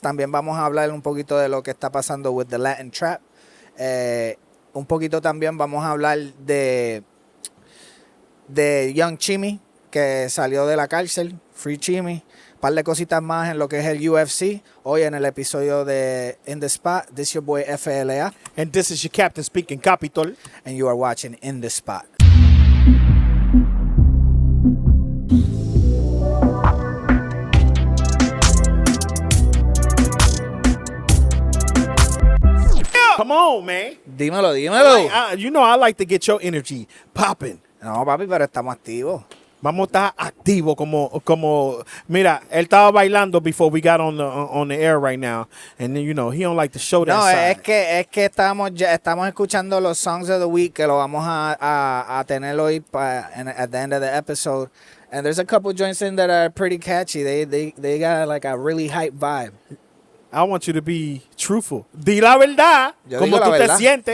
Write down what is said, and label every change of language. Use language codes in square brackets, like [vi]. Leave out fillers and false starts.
[es] También vamos a hablar un poquito de lo que está pasando [en] with the Latin Trap. [es] Un poquito también vamos a hablar de Young Chimi, que salió de la cárcel, Free Chimi, un par de cositas más en lo que es el UFC. Hoy en el episodio de In the Spot, [en] this is your boy FLA. And this is your captain speaking, Capiitol. And you are watching In the Spot. Come on, man. [es] Dímelo. [en] You know I like to get your energy popping. [es] No, papi, pero estamos activos. Vamos a estar activos como mira, él estaba bailando [en] before we got on the air right now. And you know, he don't like to show that [es] No, [en] side. [es] es que estamos escuchando los Songs of the Week, que lo vamos a tener hoy [en] at the end of the episode. And there's a couple joints in that are pretty catchy. They got like a really hype vibe. I want you to be truthful. [es] Di la verdad, como tú te sientes.